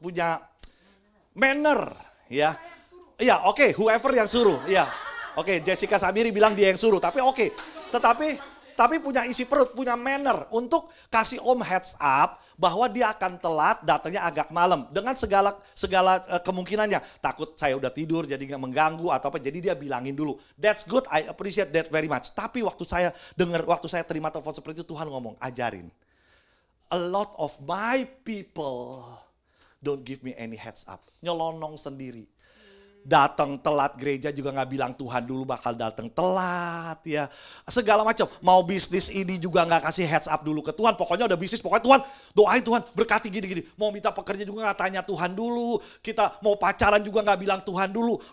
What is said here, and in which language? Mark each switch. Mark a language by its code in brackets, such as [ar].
[id] Punya manner, ya. Iya, oke, whoever yang suruh, iya. Oke, Jessica Samiri bilang dia yang suruh, tapi oke. Tapi punya isi perut, punya manner untuk kasih Om heads up bahwa dia akan telat, datangnya agak malam dengan segala kemungkinannya. Takut saya udah tidur jadi nggak mengganggu atau apa, jadi dia bilangin dulu. [en] That's good, I appreciate that very much. [id] Tapi waktu saya terima telepon seperti itu, Tuhan ngomong, ajarin. [en] A lot of my people don't give me any heads up. [id] Nyelonong sendiri. Datang telat gereja juga nggak bilang Tuhan dulu bakal datang telat ya. Segala macam. Mau bisnis ini juga nggak kasih heads up dulu ke Tuhan. Pokoknya udah bisnis, pokoknya Tuhan doain Tuhan berkati gini-gini. Mau minta pekerja juga nggak tanya Tuhan dulu. Kita mau pacaran juga nggak bilang Tuhan dulu.